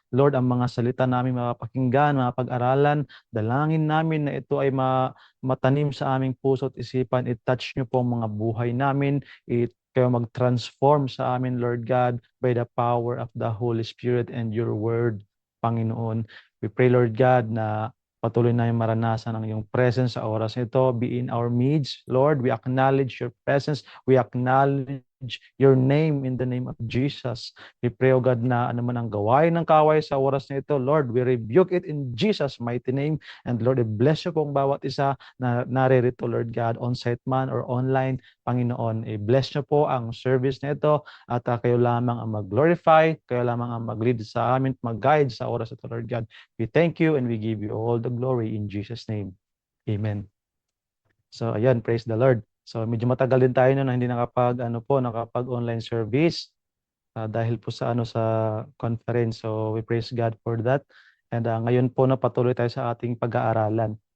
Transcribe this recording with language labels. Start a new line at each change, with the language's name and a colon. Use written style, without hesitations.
Filipino: Lord, ang mga salita namin mapapakinggan, mapag-aralan, dalangin namin na ito ay matanim sa aming puso at isipan. I-touch niyo po ang mga buhay namin. Kayo mag-transform sa amin, Lord God,
English: by the power of the Holy Spirit and your word,
Filipino: Panginoon.
English: We pray,
Filipino: Lord God, na patuloy na yung maranasan ang iyong presence sa oras nito.
English: Be in our midst, Lord. We acknowledge your presence. We acknowledge your name in the name of Jesus.
Filipino: We pray, O God, na ano man ang gawain ng kaway sa oras na ito, Lord,
English: we rebuke it in Jesus' mighty name.
Filipino: And Lord,
English: I bless you
Filipino: pong bawat isa na naririto, Lord God, on-site man or online, Panginoon. I-bless niyo po ang service na ito at kayo lamang ang mag-glorify, kayo lamang ang mag-lead sa amin, mag-guide sa oras ito, Lord God.
English: We thank you and we give you all the glory in Jesus' name.
Filipino: Amen. So, ayan,
English: praise the Lord.
Filipino: So, medyo matagal din tayo na hindi nakapag-online service dahil po sa conference.
English: So, we praise God for that.
Filipino: And ngayon po na patuloy tayo sa ating pag-aaralan.